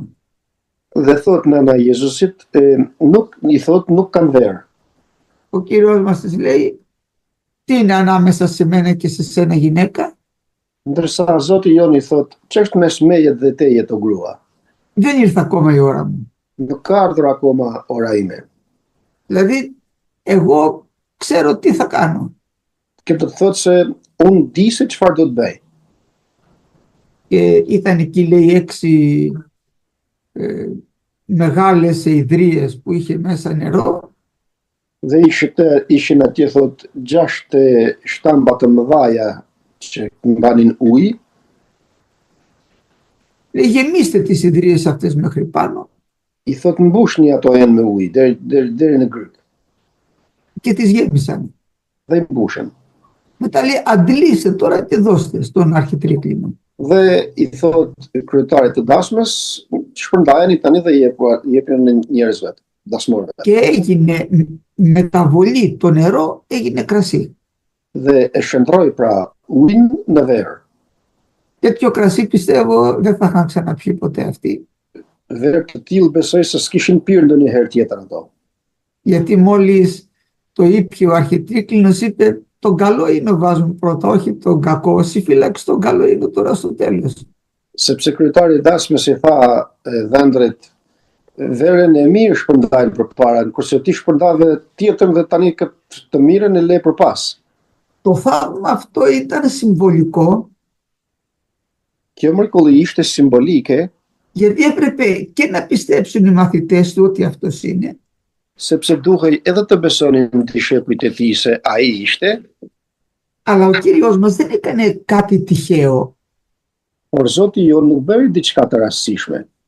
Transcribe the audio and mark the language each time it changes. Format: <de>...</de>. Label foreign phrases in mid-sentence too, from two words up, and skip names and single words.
<sq>Dhe thot nëna Jezusit, i thot nuk kanë verë.</sq> <el>Ο Κύριος μας της λέει, τι είναι ανάμεσα σε μένα και σε σένα γυναίκα?</el> <sq>Ndërsa Zoti jon i thot, ç'është mes meje dhe teje të grua?</sq> <el>Δεν ήρθε ακόμα η ώρα μου.</el> <sq>Nuk ka ardhur akoma ora ime.</sq> <el>Δηλαδή, εγώ ξέρω τι θα κάνω.</el> <sq>Και do të thot se unë di se çfarë do të bëj.</sq> <el>Και ήταν εκεί, λέει, 6 μεγάλες ιδρύες που είχε μέσα νερό.</el> <sq>Dhe ishin atje thot 6 shtamba të mëdhaja që mbanin ujë.</sq> <el>Λέει, γεμίστε τις ιδρύες αυτές μέχρι πάνω.</el> <sq>I thot mbushni ato janë me ujë deri në gryk.</sq> <el>Και τις γέμισαν.</el> <sq>Dhe i mbushen.</sq> <el>Μετά λέει, αντλήστε τώρα και δώστε στον αρχιτρίκλινο.</el> <sq>Dhe i thot kryetarit të dasmës, shpërndajeni tani dhe jepni njerëzve, dasmorëve.</sq> <el>Και έγινε μεταβολή, το νερό έγινε κρασί.</el> <sq>Dhe e shndroi pra ujin në verë.</sq> <el>Τέτοιο κρασί πιστεύω δεν θα είχαν ξαναπιεί ποτέ αυτοί.</el> <sq>Verë të tillë besoj se s'kishin pirë ndonjëherë tjetër ato.</sq> <el>Γιατί μόλις το ήπια ο αρχιτρίκλινος είπε, τον καλό ίνο βάζουν πρώτα, όχι τον κακό. Όσοι φύλαξε τον καλό ίνο τώρα στο τέλος.</el> <sq>Sepse kryetari i dasmës i tha vendrit, verën e mirë shpërndajnë përpara, kurse ti shpërndave tjetër dhe tani të mirën e le përpas.</sq> <el>Το θαύμα αυτό ήταν συμβολικό.</el> <sq>Kjo mrekulli ishte simbolike,</sq> <el>Γιατί έπρεπε και να πιστέψουν οι μαθητές του ότι αυτός είναι.</el> <sq>sepse duhej edhe të besonin dishepujt e tij se ai ishte,</sq> <el>Αλλά ο Κύριος μας δεν έκανε κάτι τυχαίο.</el> <sq>por Zoti jon nuk bëri diçka të rastësishme.</sq>